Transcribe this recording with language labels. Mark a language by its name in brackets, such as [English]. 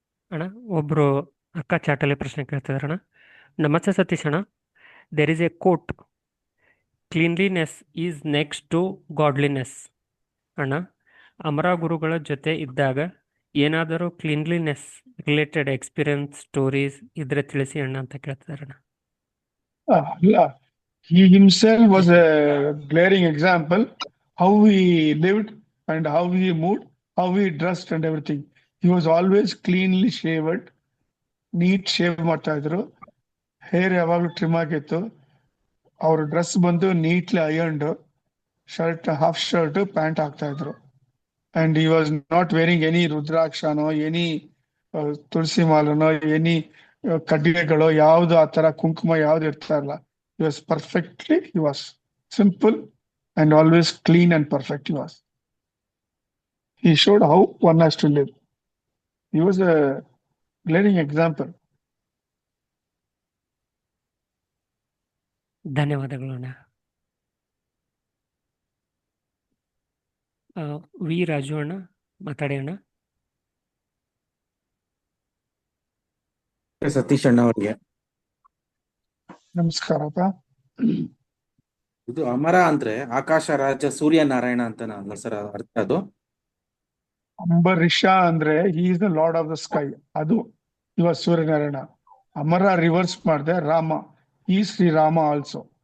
[Kannada] ಅಣ್ಣ ಒಬ್ರು ಅಕ್ಕ ಚಾಟಲ್ಲಿ ಪ್ರಶ್ನೆ ಕೇಳ್ತಿದಾರೆ ಅಣ್ಣ. ನಮಸ್ತೆ ಸತೀಶ್ ಅಣ್ಣ, [English] There is a quote, cleanliness is next to godliness. [Kannada] ಅಣ್ಣ, ಅಮರ ಗುರುಗಳ ಜೊತೆ ಇದ್ದಾಗ ಏನಾದರೂ ಕ್ಲೀನ್ಲಿನೆಸ್ ರಿಲೇಟೆಡ್ ಎಕ್ಸ್ಪೀರಿಯನ್ಸ್ ಸ್ಟೋರೀಸ್ ಇದ್ರೆ ತಿಳಿಸಿ ಅಣ್ಣ ಅಂತ ಕೇಳ್ತಿದಾರೆ ಅಣ್ಣ. [English] ಅಲ್ಲ, he himself was a glaring example how he lived and how he moved, how he dressed and everything. He was always cleanly shaved, neat shave [Kannada] ಮಾಡ್ತಾ ಇದ್ರು. ಹೇರ್ ಯಾವಾಗ್ಲೂ ಟ್ರಿಮ್ ಆಗಿತ್ತು. ಅವ್ರ ಡ್ರೆಸ್ ಬಂದು neatly ಅಯರ್ನ್ಡ್, shirt half shirt pant ಹಾಕ್ತಾ ಇದ್ರು. [English] and he was not wearing any [Kannada] ರುದ್ರಾಕ್ಷನೋ any Tulasi ಮಾಲನೋ any ಕಡ್ಡಿಗಳು ಯಾವ್ದು ಆ ತರ ಕುಂಕುಮ ಯಾವ್ದು ಇರ್ತಾ ಇಲ್ಲ. [English] He was perfectly, he was simple and always clean and perfect he was. He showed how one has to live. He was a glaring example. [Kannada] ಧನ್ಯವಾದಗಳು ಅಣ್ಣ. ವಿ ರಾಜು ಅಣ್ಣ ಮಾತಾಡಿ ಅಣ್ಣ. ಸತೀಶ್ ಅಣ್ಣ ಅವರಿಗೆ ನಮಸ್ಕಾರಪ್ಪ. ಇದು ಅಮರ ಅಂದ್ರೆ ಆಕಾಶ ರಾಜ ಸೂರ್ಯನಾರಾಯಣ ಅಂತ ಅಲ್ಲ ಸರ್ ಅರ್ಥ? ಅದು ಅಂಬರೀಷ ಅಂದ್ರೆ [English] he is the lord of the sky, [Kannada] ಅದು ಇವ ಸೂರ್ಯನಾರಾಯಣ. ಅಮರ ರಿವರ್ಸ್ ಮಾಡಿದೆ ರಾಮ, ಈ ಶ್ರೀರಾಮ ಆಲ್ಸೋ.